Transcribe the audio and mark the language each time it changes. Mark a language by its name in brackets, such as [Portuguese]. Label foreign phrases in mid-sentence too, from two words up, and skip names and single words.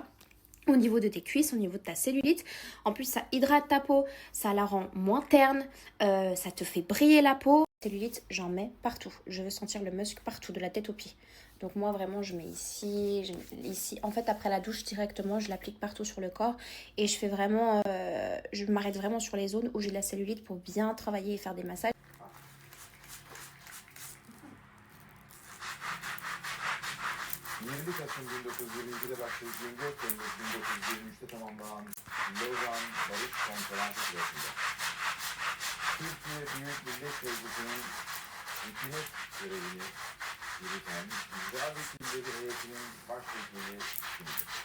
[French] Au niveau de tes cuisses, au niveau de ta cellulite. En plus, ça hydrate ta peau, ça la rend moins terne, ça te fait briller la peau. Cellulite, j'en mets partout. Je veux sentir le musk partout, de la tête aux pieds. Donc moi, vraiment, je mets ici, je mets ici. En fait, après la douche, directement, je l'applique partout sur le corps. Et je fais vraiment, je m'arrête vraiment sur les zones où j'ai de la cellulite pour bien travailler et faire des massages. [Turkish] Kasım 1922'de başlayıp 24 Temmuz 1923'te tamamlanan Lozan Barış Konferansı sırasında Türkiye Büyük Millet Meclisi'nin hükümet görevini yürüten icra vekilleri heyetinin başvekili kimdir?